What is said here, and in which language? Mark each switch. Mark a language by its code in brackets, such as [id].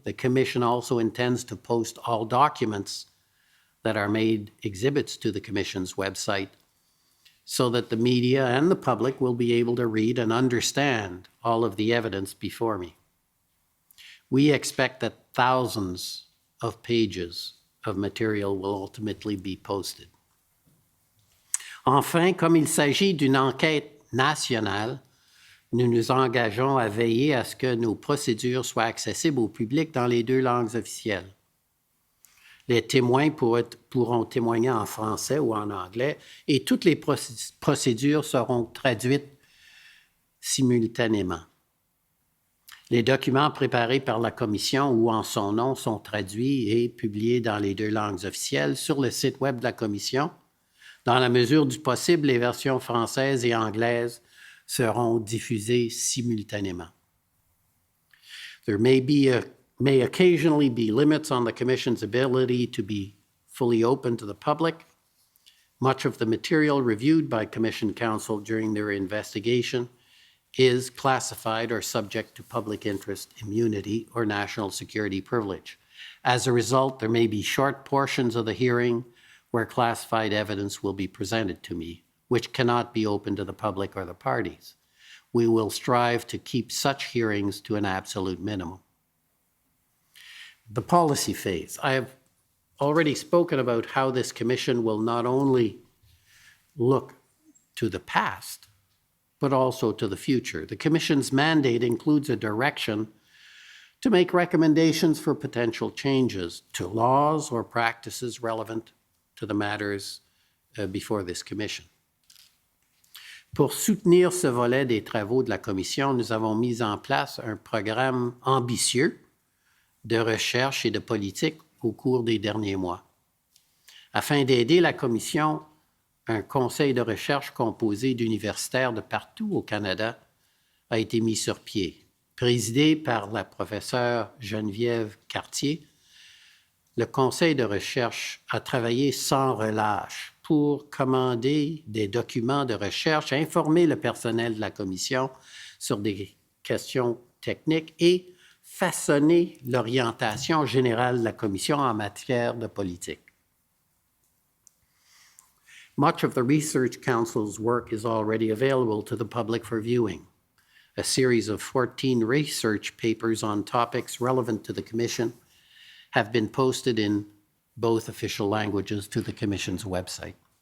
[en] The Commission also intends to post all documents that are made exhibits to the Commission's website so that the media and the public will be able to read and understand all of the evidence before me. We expect that thousands of pages of material will ultimately be posted. [fr] Enfin, comme il s'agit d'une enquête nationale, nous nous engageons à veiller à ce que nos procédures soient accessibles au public dans les 2 langues officielles. Les témoins pourront témoigner en français ou en anglais et toutes les procédures seront traduites simultanément. Les documents préparés par la Commission ou en son nom sont traduits et publiés dans les 2 langues officielles sur le site Web de la Commission, Dans la mesure du possible, les versions françaises et anglaises seront diffusées simultanément. [en] There may occasionally be limits on the Commission's ability to be fully open to the public. Much of the material reviewed by Commission counsel during their investigation is classified or subject to public interest immunity or national security privilege. As a result, there may be short portions of the hearing where classified evidence will be presented to me, which cannot be open to the public or the parties. We will strive to keep such hearings to an absolute minimum. The policy phase. I have already spoken about how this commission will not only look to the past, but also to the future. The commission's mandate includes a direction to make recommendations for potential changes to laws or practices relevant to the matters before this commission. [fr] Pour soutenir ce volet des travaux de la commission, nous avons mis en place un programme ambitieux de recherche et de politique au cours des derniers mois. Afin d'aider la commission, un conseil de recherche composé d'universitaires de partout au Canada a été mis sur pied. Présidé par la professeure Geneviève Cartier, le conseil de recherche a travaillé sans relâche pour commander des documents de recherche, informer le personnel de la commission sur des questions techniques et façonner l'orientation générale de la commission en matière de politique. [en] Much of the Research Council's work is already available to the public for viewing. A series of 14 research papers on topics relevant to the Commission have been posted in both official languages to the Commission's website.